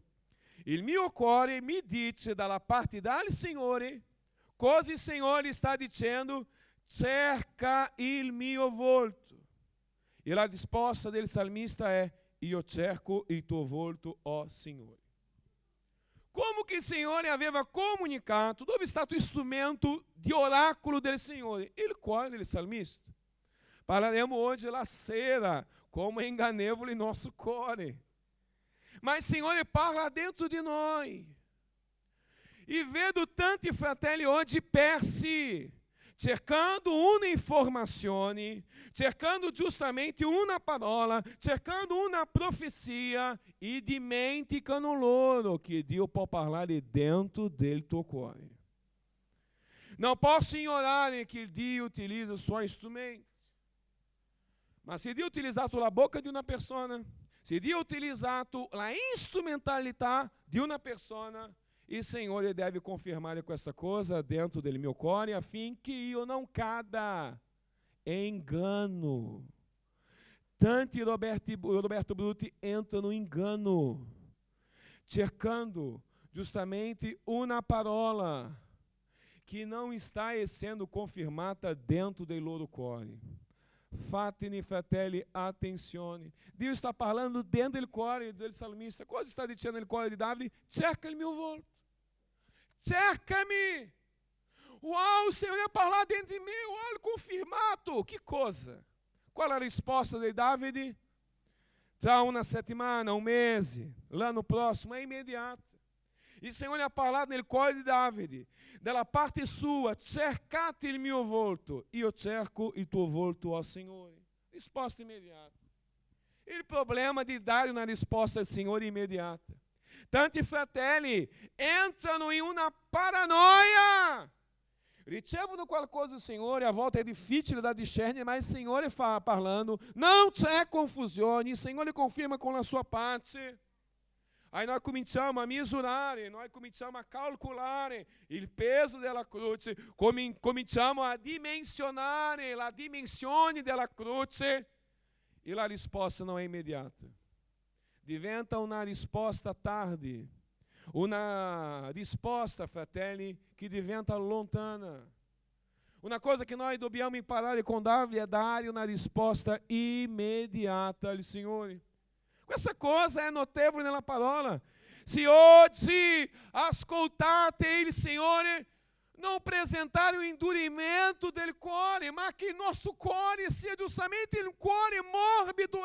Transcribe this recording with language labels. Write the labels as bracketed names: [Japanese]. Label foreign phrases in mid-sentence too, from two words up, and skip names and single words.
[Italian] Il mio cuore mi dice dalla parte del Signore, cosa il Signore sta dicendo, cerca il mio volto. E la risposta del salmista è, io cerco il tuo volto, ó Signore. [Portuguese] Como que [Italian] il Signore aveva comunicato, dove è stato il strumento di oracolo del Signore? Il cuore del salmista. Parleremo hoje della sera, [Portuguese] como é enganévole nosso cuore. Mas o [Italian] Signore parla dentro di noi. E vedo tanti fratelli oggi persi, cercando una informazione, cercando giustamente una parola, cercando una profecia e dimenticano loro che Dio può parlare dentro del tuo cuore. [Portuguese] Não posso [Italian] ignorare che Dio utilizza i suoi strumenti. Ma se Dio ha utilizzato la bocca di una persona, se Dio ha utilizzato la instrumentalità di una persona, il Signore deve confermare questa cosa dentro del mio cuore affinché io non cada [Portuguese] em engano. [Italian] Tanti Roberto Brutti entrano [Portuguese] no engano, [Italian] cercando justamente una parola [Portuguese] que não está sendo [Italian] confirmata dentro del loro cuore. Fatene, fratelli, attenzione. Dio sta parlando dentro del cuore del salmista. Cosa sta dicendo nel cuore di Davide? Cerca il mio volto. [Portuguese] Cerca-me. Uau, o Senhor ia falar dentro de mim. Olha, confirmato. Que coisa. Qual a risposta de Davide? [Italian] Tra una settimana, un mese, l'anno prossimo, è immediata. [Portuguese] E o Senhor [Italian] ha parlato nel cuore di Davide, dalla parte sua, cercate il mio volto, io cerco il tuo volto, ó Signore. Risposta immediata. Il problema di dare una risposta al Signore immediata. Tanti fratelli entrano in una paranoia. Ricevono qualcosa do Signore, a volta è difficile da discernere, ma il Signore fa parlando, não c'è confusione, il Signore conferma con la sua parte. [Portuguese] Aí nós [Italian] cominciamo a misurare, nós cominciamo a calcolare il peso della croce, cominciamo a dimensionare la dimensione della croce e la risposta [Portuguese] não é imediata. [Italian] Diventa una risposta tardi, una risposta, fratelli, che diventa lontana. Una cosa che noi dobbiamo imparare con Davide è dare una risposta immediata al Signore. Questa cosa è notevole nella parola. Se oggi ascoltate il Signore, [Portuguese] não apresentare o endurimento [Italian] del cuore, ma che il nostro cuore sia giustamente il cuore morbido.